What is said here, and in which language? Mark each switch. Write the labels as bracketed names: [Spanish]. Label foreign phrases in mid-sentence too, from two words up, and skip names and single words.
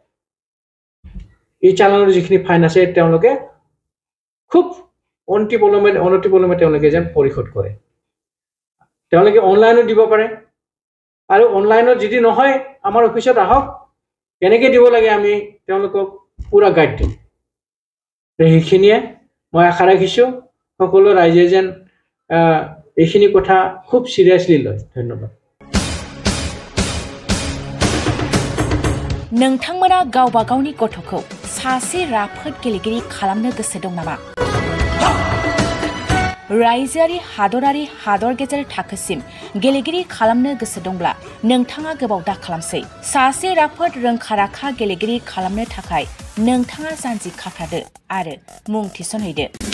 [Assamese] এই চালানৰ যিখিনি ফাইন আছে তেওঁলোকে খুব অনতিপলমে তেওঁলোকে যেন পৰিশোধ কৰে তেওঁলোকে অনলাইনত দিব পাৰে আৰু অনলাইনত যদি নহয় আমাৰ অফিচত আহক কেনেকৈ দিব লাগে আমি তেওঁলোকক পুৰা গাইড দিম সেইখিনিয়ে মই আশা ৰাখিছোঁ সকলো ৰাইজে যেন এইখিনি কথা খুব সিৰিয়াসলি লয় ধন্যবাদ [Bodo] नोंथांमोना गावबा गावनि गथ'खौ सासे राफोद गेलेगिरि खालामनो गोसो दं नामा रायजोआरि हादरारि हादर गेजेर थाखोसिम गेलेगिरि खालामनो गोसो दंब्ला नोंथाङा गोबाव दा खालामसै सासे राफोद रोंखा-राखा गेलेगिरि खालामनो थाखाय नोंथाङा जानजि खाफ्रादो आरो मुं थिसनहैदो